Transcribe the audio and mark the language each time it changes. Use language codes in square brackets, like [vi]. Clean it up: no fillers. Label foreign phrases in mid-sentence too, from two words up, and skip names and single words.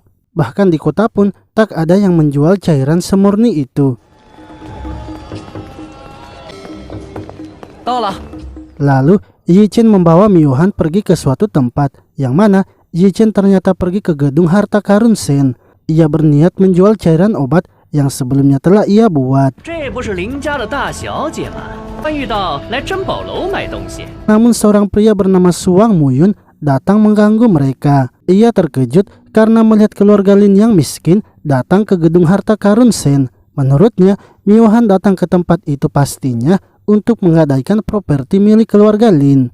[id] Bahkan di kota pun tak ada yang menjual cairan semurni itu. [zh] 到了。 [id] Lalu Yi Chen membawa Miuhan pergi ke suatu tempat, yang mana Yi Chen ternyata pergi ke gedung harta karun Shen. Ia berniat menjual cairan obat yang sebelumnya telah ia buat. [zh] 这不是邻家的大小姐吗？番遇到来珍宝楼买东西。 [id] Namun seorang pria bernama Suang Muyun datang mengganggu mereka. Ia terkejut karena melihat keluarga Lin yang miskin datang ke gedung harta karun Shen. Menurutnya, Miuhan datang ke tempat itu pastinya untuk menggadaikan properti milik keluarga Lin.